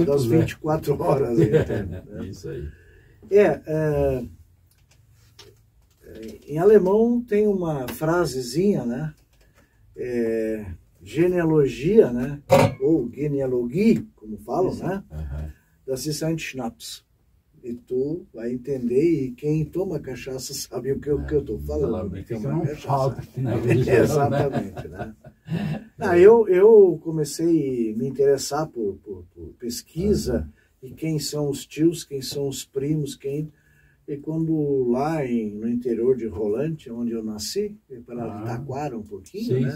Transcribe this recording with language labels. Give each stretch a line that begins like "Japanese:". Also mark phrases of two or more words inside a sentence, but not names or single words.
Portuguese: das 24 horas. Então, Isso aí. Em alemão tem uma frasezinha, né? Genealogia, né? Ou genealogie, como falam, né?
German: Das ist ein Schnaps.
Portuguese: E tu vai entender, e quem toma cachaça sabe o que eu estou falando. Né? Que não falta aqui na Exatamente, né? Eu comecei a me interessar por pesquisa, e quem são os tios, quem são os primos, E quando lá no interior de Rolante, onde eu nasci, para Taquara um pouquinho,